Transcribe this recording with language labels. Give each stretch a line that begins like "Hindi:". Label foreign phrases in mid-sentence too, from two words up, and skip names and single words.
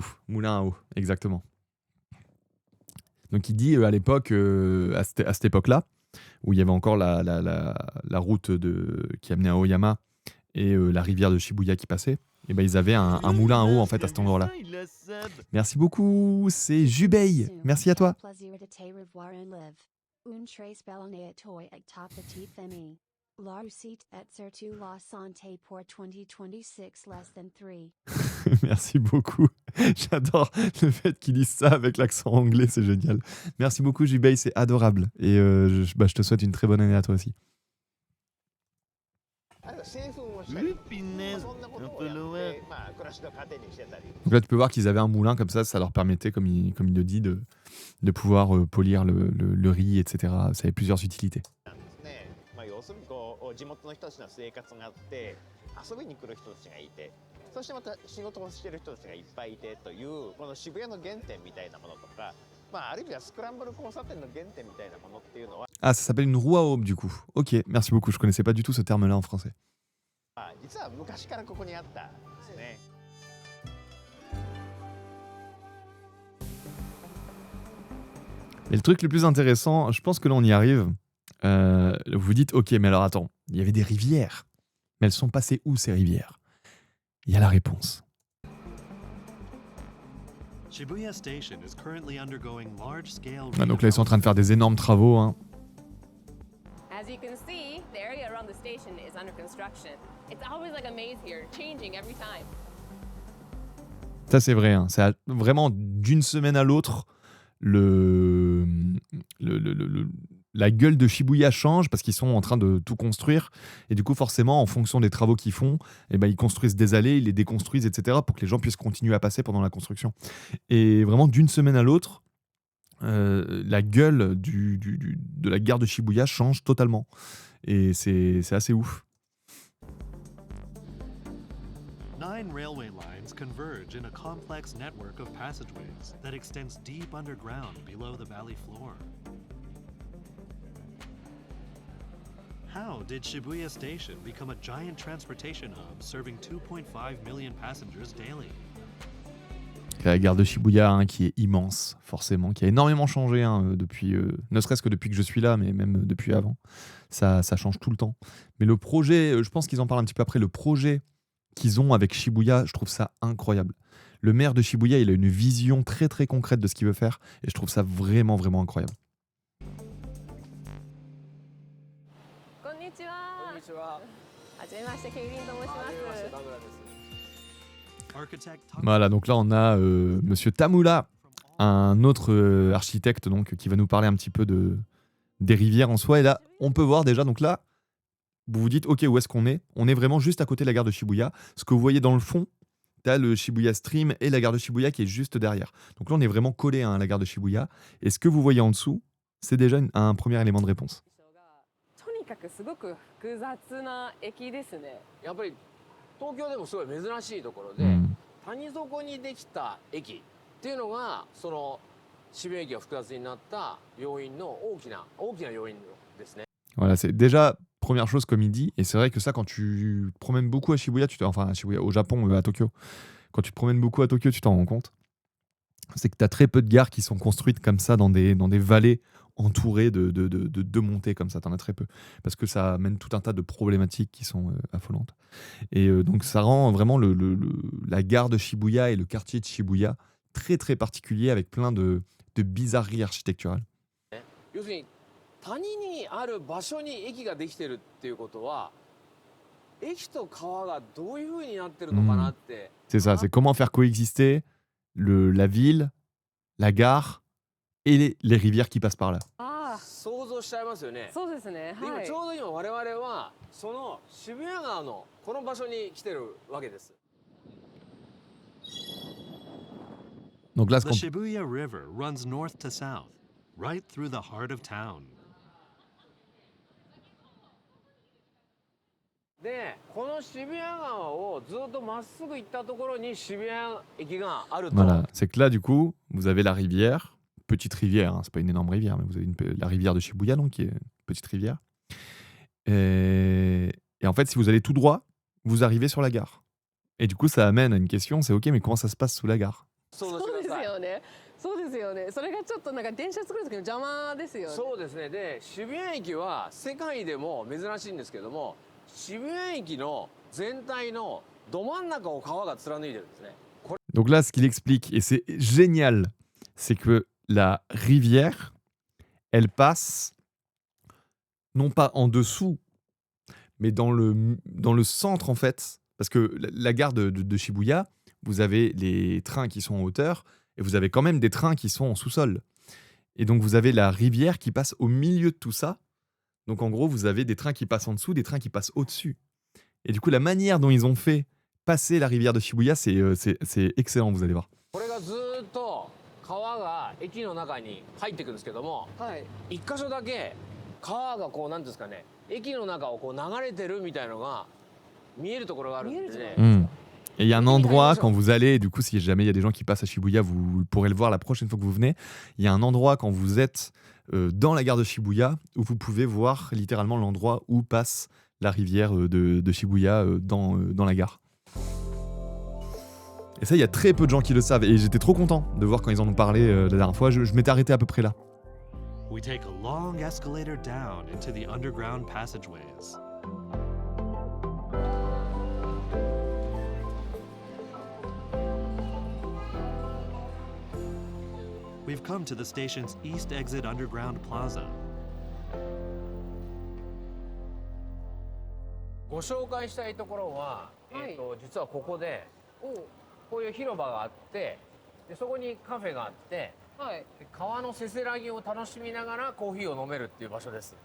French: Moulin à eau, exactement. Donc il dit à l'époque, à cette époque-là, où il y avait encore la route qui amenait à Oyama et la rivière de Shibuya qui passait, et ben ils avaient un moulin à eau en fait à cet endroit-là. Il a sub. Merci beaucoup, c'est Jubei. Merci à toi. Plaisir de te revoir en live. Un très belle année à toi et ta petite famille. La réussite et surtout la santé pour 2026
English: less than 3.
French: Merci beaucoup. J'adore le fait qu'ils disent ça avec l'accent anglais, c'est génial. Merci beaucoup Jubei, c'est adorable. Et je te souhaite une très bonne année à toi aussi.
Japanese: あるいは製粉をしたり、まあ
French: Punaise,
Japanese: そんなこと
French: un
Japanese: を
French: peu
Japanese: やっ
French: loin.
Japanese: て、まあ、暮らしの糧にしてたり。
French: Donc là tu peux voir qu'ils avaient un moulin comme ça leur permettait, comme il le dit, de pouvoir polir le riz, etc. Ça avait plusieurs utilités.
Japanese: なんですね。まあ、要するにこう地元の人たちの生活があって遊びに来る人たちがいて、そしてまた仕事をしている人たちがいっぱいいてというこの渋谷の原点みたいなものとか、まあ、ある意味ではスクランブル交差点の原点みたいなものっていうのは、
French: Ah, ça s'appelle une roue à aube du coup. Ok, merci beaucoup, je connaissais pas du tout ce terme-là en français.
Japanese: まあ、実は昔からここにあったんですね。
French: Mais le truc le plus intéressant, je pense que là on y arrive. Vous dites, ok, mais alors attends, il y avait des rivières. Mais elles sont passées où ces rivières? Il y a la réponse.
English: Shibuya Station is currently undergoing large-scale
French: Ah, donc là ils sont en train de faire des énormes travaux. Hein.
English: As you can see, the area around the station is under construction. It's always like a maze here, changing every time.
French: Ça c'est vrai. Hein. C'est vraiment d'une semaine à l'autre, la gueule de Shibuya change parce qu'ils sont en train de tout construire. Et du coup, forcément, en fonction des travaux qu'ils font, eh ben, ils construisent des allées, ils les déconstruisent, etc. pour que les gens puissent continuer à passer pendant la construction. Et vraiment, d'une semaine à l'autre, la gueule de la gare de Shibuya change totalement. Et c'est assez ouf.
English: 9 railway lines converge in a complex network of passageways that extends deep underground below the valley floor. How did Shibuya Station become a giant transportation hub serving 2.5 million passengers daily?
French: La gare de Shibuya, hein, qui est immense, forcément, qui a énormément changé hein, depuis, ne serait-ce que depuis que je suis là, mais même depuis avant. Ça change tout le temps. Mais le projet, je pense qu'ils en parlent un petit peu après, le projet qu'ils ont avec Shibuya, je trouve ça incroyable. Le maire de Shibuya, il a une vision très très concrète de ce qu'il veut faire, et je trouve ça vraiment vraiment incroyable.
Japanese: こんにちは。こんにちは。はじめましてケイリンと申します。はじめまして田村です
English: Architect
French: Voilà, donc là on a Monsieur Tamura, un autre architecte donc, qui va nous parler un petit peu des rivières en soi. Et là, on peut voir déjà, donc là, vous vous dites, ok, où est-ce qu'on est? On est vraiment juste à côté de la gare de Shibuya. Ce que vous voyez dans le fond, t'as le Shibuya Stream et la gare de Shibuya qui est juste derrière. Donc là, on est vraiment collé hein, à la gare de Shibuya. Et ce que vous voyez en dessous, c'est déjà un premier élément de réponse.
Japanese: とにかくすごく複雑な駅ですね。やっぱり東京でもすごい珍しいところで、うん谷底にできた駅っていうのがその渋谷駅が複雑になった要因の大きな要因ですね。
French: Voilà, c'est déjà première chose comme il dit, et c'est vrai que ça, quand tu te promènes beaucoup à Shibuya, enfin à Shibuya, au Japon, à Tokyo, quand tu te promènes beaucoup à Tokyo, tu t'en rends compte. C'est que tu as très peu de gares qui sont construites comme ça dans des vallées entourées de montées comme ça. Tu en as très peu. Parce que ça amène tout un tas de problématiques qui sont affolantes. Et donc ça rend vraiment la gare de Shibuya et le quartier de Shibuya très très particulier avec plein de bizarreries architecturales.
Japanese: 要するに谷にある場所に駅ができてるっていうことは駅と川がどういう風になってるのかなって
French: C'est ça, c'est comment faire coexister la ville, la gare et les rivières qui passent par là.
Japanese: ああ、想像しちゃいますよね。そうですね。ではい。今ちょうど今我々はその渋谷川のこの場所に来てるわけです。
French: Donc là,
English: The Shibuya River runs north to south, right through the heart of town.
Japanese: でこの渋谷川をずっとまっすぐ行ったところに渋谷駅があると。
French: voilà, c'est que là, du coup, vous avez la rivière, petite rivière, hein, c'est pas une énorme rivière, mais vous avez la rivière de Shibuya, donc qui est une petite rivière. Et en fait, si vous allez tout droit, vous arrivez sur la gare. Et du coup, ça amène à une question, c'est ok, mais comment ça se passe sous la gare?
Japanese: 想像そうしてください。ですよね。そうですよね。それがちょっとなんか電車作る時の邪魔ですよね。そうですね。で渋谷駅は世界でも珍しいんですけども、渋谷駅の全体のど真ん中を川が貫いてるんですね。
French: Donc là, ce qu'il explique, et c'est génial, c'est que la rivière, elle passe non pas en dessous, mais dans le centre en fait. Parce que la gare de Shibuya, vous avez les trains qui sont en hauteur, et vous avez quand même des trains qui sont en sous-sol. Et donc vous avez la rivière qui passe au milieu de tout ça. Donc en gros, vous avez des trains qui passent en dessous, des trains qui passent au-dessus. Et du coup, la manière dont ils ont fait passer la rivière de Shibuya, c'est excellent, vous allez voir.
Japanese: これがずーっと川が駅の中に入ってくるんですけども、はい。一箇所だけ川がこうなんていうんですかね、駅の中をこう流れてるみたいのが見えるところがあるんでね。
French: Et il y a un endroit, quand vous allez, du coup, si jamais il y a des gens qui passent à Shibuya, vous pourrez le voir la prochaine fois que vous venez. Il y a un endroit, quand vous êtes dans la gare de Shibuya, où vous pouvez voir littéralement l'endroit où passe la rivière de Shibuya dans la gare. Et ça, il y a très peu de gens qui le savent. Et j'étais trop content de voir quand ils en ont parlé la dernière fois. Je m'étais arrêté à peu près là.
English: We take a long escalator down into the underground passageways. We've come to the station's east exit underground plaza.
Japanese: ご紹介したいところは、はい実はここでおうこういう広場があってでそこにカフェがあってはい。で川のせせらぎを楽しみながらコーヒーを飲めるっていう場所です。